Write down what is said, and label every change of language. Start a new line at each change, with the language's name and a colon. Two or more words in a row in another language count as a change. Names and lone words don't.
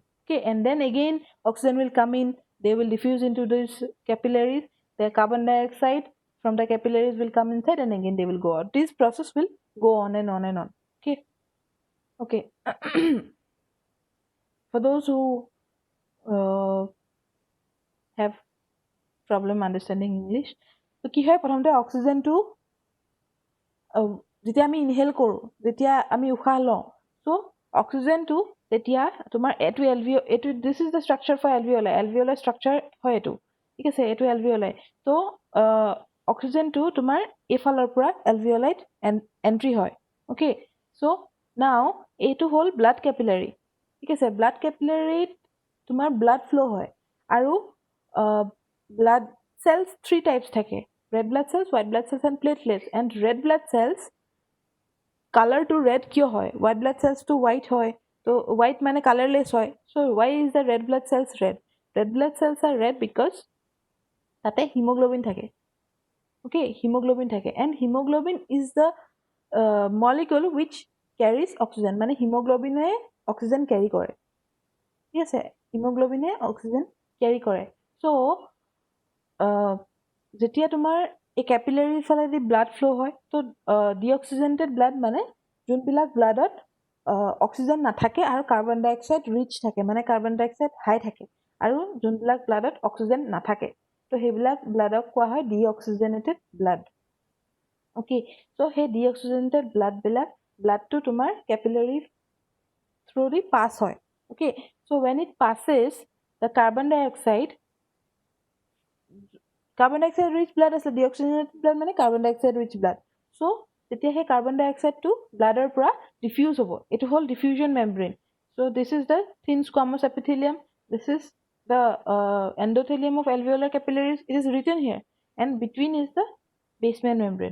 English: Okay, and then again oxygen will come in, they will diffuse into these capillaries, the carbon dioxide from the capillaries will come inside and again they will go out. This process will go on and on and on. Okay, okay. For those who uh, have problem understanding English, so
Assamese: কি হয় প্ৰথমতে অক্সিজেনটো যেতিয়া আমি ইনহেল কৰোঁ, যেতিয়া আমি উশাহ লওঁ, চ' অক্সিজেনটো তেতিয়া তোমাৰ এইটো
English: this is the structure for alveolai structure
Assamese: হয় এইটো, ঠিক আছে, এইটো এলভিঅলাই। ত' অক্সিজেনটো তোমাৰ এইফালৰ পৰা এলভিঅলাইত এণ্ট্ৰি হয়।
English: okay, so now
Assamese: এইটো হ'ল
English: blood capillary,
Assamese: ঠিক আছে। ব্লাড কেপিলাৰীত তোমাৰ
English: blood flow'
Assamese: হয় আৰু ব্লাড cells 3 types থাকে,
English: red blood cells, white blood cells and platelets. And red blood cells color to red কিয় হয়, white blood cells to white হয়, তো white মানে colorless হয়। So why is the red blood cells red? Red blood cells are red because তাতে hemoglobin থাকে। Okay, hemoglobin থাকে, and hemoglobin is the molecule which carries oxygen, মানে hemoglobinে oxygen carry কৰে,
Assamese: ঠিক আছে,
English: hemoglobinে oxygen carry কৰে।
Assamese: So যেতিয়া তোমাৰ এই কেপিলাৰীৰ ফালেদি ব্লাড ফ্ল' হয়, তো
English: deoxygenated blood
Assamese: মানে যোনবিলাক ব্লাডত অক্সিজেন নাথাকে আৰু
English: carbon dioxide rich
Assamese: থাকে, মানে
English: carbon dioxide high
Assamese: থাকে, আৰু যোনবিলাক ব্লাডত অক্সিজেন নাথাকে, তো সেইবিলাক ব্লাডক কোৱা হয়
English: deoxygenated blood. okay, so'
Assamese: সেই ডিঅক্সিজেনেটেড ব্লাডটো তোমাৰ
English: capillary through the pass
Assamese: হয়।
English: okay, so when it passes the carbon dioxide rich blood আছে, deoxygenated blood মানে carbon dioxide rich blood.
Assamese: চ' তেতিয়া সেই কাৰ্বন ডাই অক্সাইডটো ব্লাডৰ পৰা ডিফিউজ হ'ব, এইটো হ'ল
English: diffusion membrane. so this is the thin squamous epithelium, this is the endothelium of alveolar capillaries, it is written here, and between is the basement membrane.